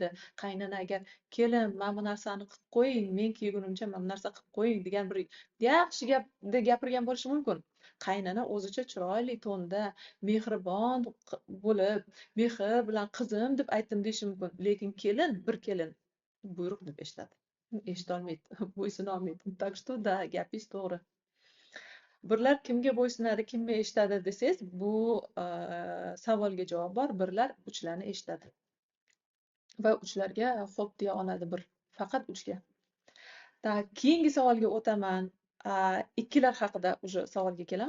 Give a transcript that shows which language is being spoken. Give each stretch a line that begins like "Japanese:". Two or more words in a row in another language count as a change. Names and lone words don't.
Uzbek: Qaynona agar kelin mana bu narsani qilib qo'ying, men kiygunimcha mana bu narsa qilib qo'ying degan bir yaxshi gapda gapirgan bo'lishi mumkin. Qaynona o'zicha chiroyli to'nda mehribon bo'lib, mehr bilan qizim deb aytdim deyishi mumkin. Lekin bir kelin buyruq deb eshitadi, eshitolmaydi, bo'ysunolmaydi.
Russian: Так что да,
Uzbek: gapingiz to'g'ri. Birlar kimga bo'ysunadi, kimga eshitadi desangiz, bu savolga javob bor. Birlar uchlarni eshitadi va uchlarga xo'p deya oladi, faqat uchga. Keyingi savolga o'taman. Ikkilar haqida уже savolga kelamiz.